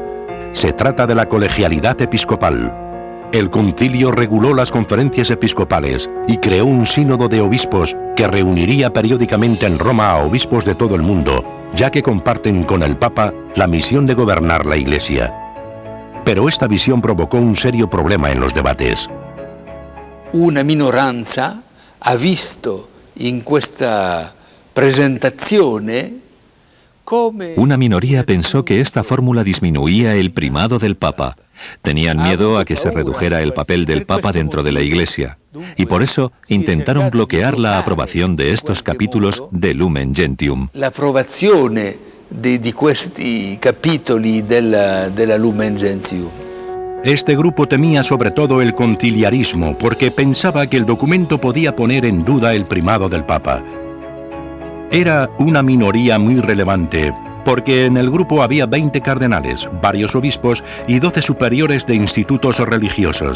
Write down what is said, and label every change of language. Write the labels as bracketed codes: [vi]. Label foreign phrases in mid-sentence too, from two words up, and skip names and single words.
[es] Se trata de la colegialidad episcopal. El concilio reguló las conferencias episcopales y creó un sínodo de obispos que reuniría periódicamente en Roma a obispos de todo el mundo, ya que comparten con el Papa la misión de gobernar la Iglesia. Pero esta visión provocó un serio problema en los debates. [it] Una minoranza ha visto in questa presentazione come... [es] Una minoría pensó que esta fórmula disminuía el primado del Papa. Tenían miedo a que se redujera el papel del Papa dentro de la Iglesia, y por eso intentaron bloquear la aprobación de estos capítulos de Lumen Gentium. [it] La approvazione di questi capitoli della Lumen Gentium. [es] Este grupo temía sobre todo el conciliarismo porque pensaba que el documento podía poner en duda el primado del Papa. Era una minoría muy relevante porque en el grupo había 20 cardenales, varios obispos y 12 superiores de institutos religiosos.